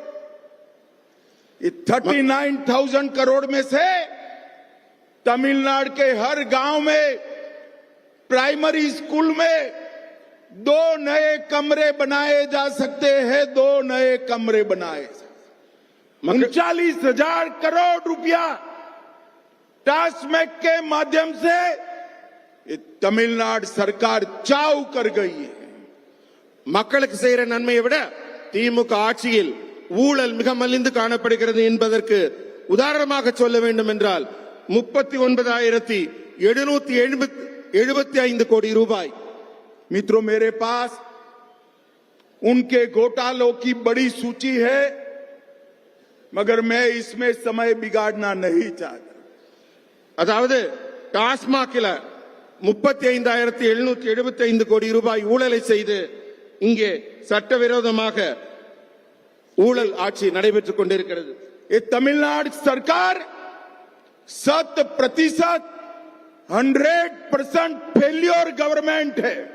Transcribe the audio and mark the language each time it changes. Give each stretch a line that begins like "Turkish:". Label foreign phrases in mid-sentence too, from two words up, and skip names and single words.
Hindi: 39,000 करोड़ में से तमिलनाडु के हर गांव में प्राइमरी स्कूल में 2 नए कमरे बनाए जा सकते हैं। 2 नए कमरे बनाए। 39,000 करोड़ रुपया टास्मैक के माध्यम से तमिलनाडु सरकार चाव कर गई है।
Tamil: மக்களுக்கு செய்யற நன்மையை விட திமுக ஆட்சியில் ஊழல் மிக மலிந்து காணப்படுகிறது என்பதற்கு உதாரணமாக சொல்ல வேண்டும் என்றால் 39,775 கோடி ரூபாய்।
Hindi: मित्रों, मेरे पास उनके घोटालों की बड़ी सूची है, मगर मैं इसमें समय बिगाड़ना नहीं चाहता।
Tamil: அதாவது டாஸ்மாகில 35,775 கோடி ரூபாய் ஊழலை செய்து இங்கே சட்டவிரோதமாக ஊழல் ஆட்சி நடைபெற்றுக் கொண்டிருக்கிறது।
Hindi: ये तमिलनाडु सरकार 100%
English: failure government
Hindi: है।